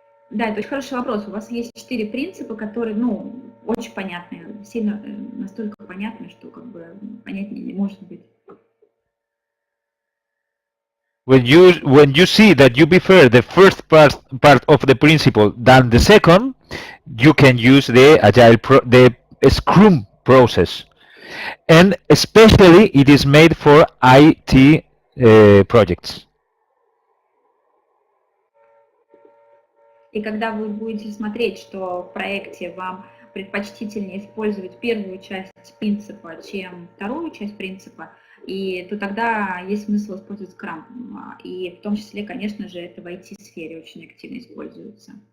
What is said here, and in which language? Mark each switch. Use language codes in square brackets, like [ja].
[ru] Да, это очень хороший вопрос. У вас есть 4 принципа, которые, очень понятные, сильно настолько понятны, что как бы понятнее не может быть. [en] When you see that you prefer the first part of the principle than the second, you can use the the Scrum process, and especially it is made for IT projects. [ru] И когда вы будете смотреть, что в проекте вам предпочтительнее использовать первую часть принципа, чем вторую часть принципа, то тогда есть смысл использовать Scrum. И в том числе, конечно же, это в IT-сфере очень активно используется.